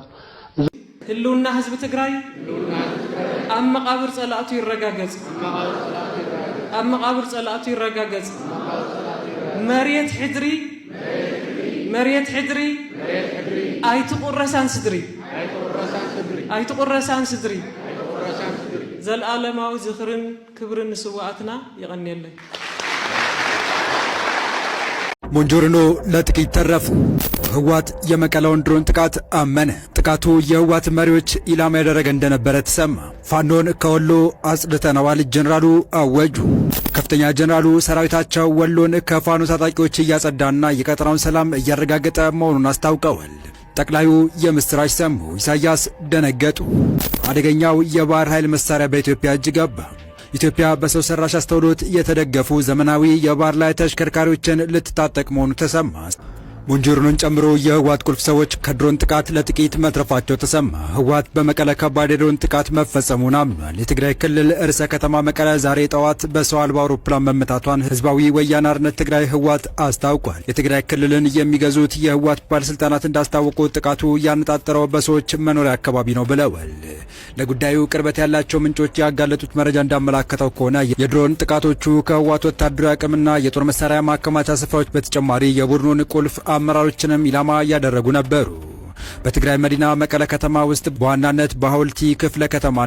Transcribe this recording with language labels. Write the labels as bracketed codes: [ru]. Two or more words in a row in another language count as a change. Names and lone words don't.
[ti] ህልውና ህዝቢ ትግራይ ኣብ መቃብር ጸላእቱ ይረጋገጽ ኣብ መቃብር ጸላእቱ ይረጋገጽ መሬት ሕድሪ ኣይትቁረሳን ስድሪ ዘለዓለማዊ ዝኽርን ክብርን ንስዋዕትና ይቐንየለን። [am] ሞንጆሪኖ ለጥቂት ተረፉ። ህወሓት የመቀለውን ድሮን ጥቃት አመነ። ጥቃቱ የህወሓት መሪዎች ኢላማ ያደረገ እንደነበረ ተሰማ። ፋኖን ከወሎ አጽድተነዋል ጀነራሉ አወጁ። ከፍተኛ ጀነራሉ ሰራዊታቸው ወሎን ከፋኖ ታጣቂዎች እያጸዳና የቀጠናውን ሰላም እያረጋገጠ መሆኑን አስታውቀዋል። ጠቅላዩ የምስራች ሰሙ። ኢሳያስ ደነገጡ። አደገኛው የባህር ኃይል መሳሪያ በኢትዮጵያ እጅ ገባ። ኢትዮጵያ በሰው ሰራሽ አስተውሎት የተደገፉ ዘመናዊ የባህር ላይ ተሽከርካሪዎችን ልትታጠቅ መሆኑ ተሰማ። ሞንጆሪኖን ጨምሮ የህወሓት ቁልፍ ሰዎች ከድሮን ጥቃት ለጥቂት መትረፋቸው ተሰማ። ህወሓት በመቀለ ከባድ የድሮን ጥቃት መፈጸሙን አምኗል። የትግራይ ክልል ርዕሰ ከተማ መቀለ ዛሬ ጠዋት በሰው አልባ አውሮፕላን መመታቷን ህዝባዊ ወያነ ሓርነት ትግራይ ህወሓት አስታውቋል። የትግራይ ክልልን የሚገዙት የህወሓት ባለስልጣናት እንዳስታወቁት ጥቃቱ ያነጣጠረው በሰዎች መኖሪያ አካባቢ ነው ብለዋል። ለጉዳዩ ቅርበት ያላቸው ምንጮች ያጋለጡት መረጃ እንዳመላከተው ከሆነ የድሮን ጥቃቶቹ ከህወሓት ወታደራዊ አቅምና የጦር መሳሪያ ማከማቻ ስፍራዎች በተጨማሪ የቡድኑን ቁልፍ አመራሮችንም ኢላማ ያደረጉ ነበሩ። በትግራይ መዲና መቀለ ከተማ ውስጥ በዋናነት በሐውልቲ ክፍለ ከተማና